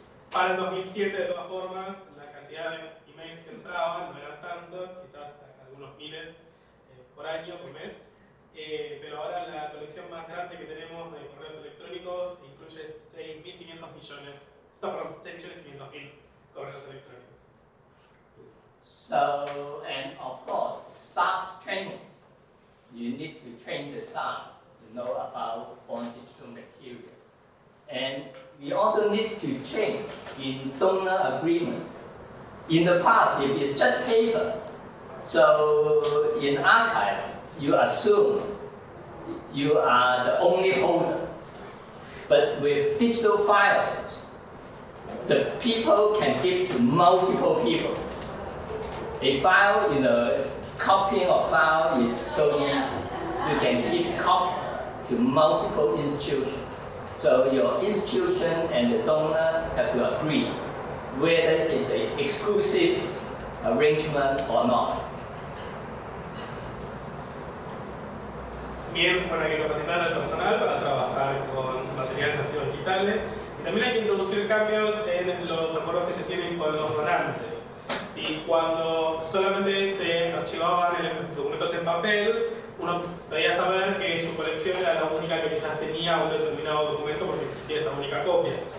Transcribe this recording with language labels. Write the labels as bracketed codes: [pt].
[es] Para el 2007, de todas formas, la cantidad de emails que entraban no eran tanto, quizás algunos miles por año, por mes, pero ahora la colección más grande que tenemos de correos electrónicos incluye 6.500 millones, no, perdón, 6.500.000 correos electrónicos. [en] So, and of course, staff training. You need to train the staff to know about foreign digital material. And we also need to train in donor agreement. In the past, if it's just paper, so in archive, you assume you are the only holder. But with digital files, the people can give to multiple people. A file, copying of file is so easy. You can give copies to multiple institutions. So your institution and the donor have to agree whether it's an exclusive arrangement or not. [es] Bien, bueno, hay que capacitar al personal para trabajar con materiales nacidos digitales y también hay que introducir cambios en los acuerdos que se tienen con los donantes. ¿Sí? Cuando solamente se archivaban documentos en papel, uno debía saber que su colección era la única que quizás tenía un determinado documento porque existía esa única copia.